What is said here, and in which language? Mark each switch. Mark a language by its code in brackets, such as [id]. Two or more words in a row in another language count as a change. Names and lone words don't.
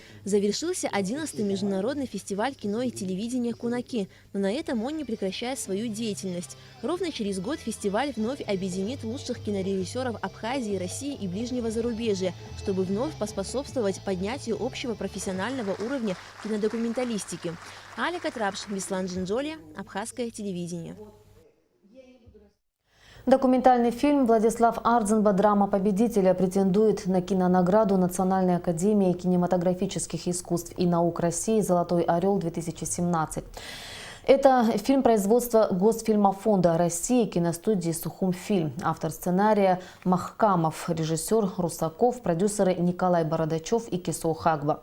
[ru] Завершился 11-й международный фестиваль кино и телевидения «Кунаки», но на этом он не прекращает свою деятельность. Ровно через год фестиваль вновь объединит лучших кинорежиссеров Абхазии, России и ближнего зарубежья, чтобы вновь поспособствовать поднятию общего профессионального уровня кинодокументалистики. Алика Трапш, Беслан Джинджоли, Абхазское телевидение. Документальный фильм «Владислав Ардзенба. Драма победителя» претендует на кинонаграду Национальной академии кинематографических искусств и наук России «Золотой орел-2017». Это фильм производства Госфильмофонда России, киностудии «Сухумфильм». Автор сценария Махкамов, режиссер Русаков, продюсеры Николай Бородачев и Кисо Хагба.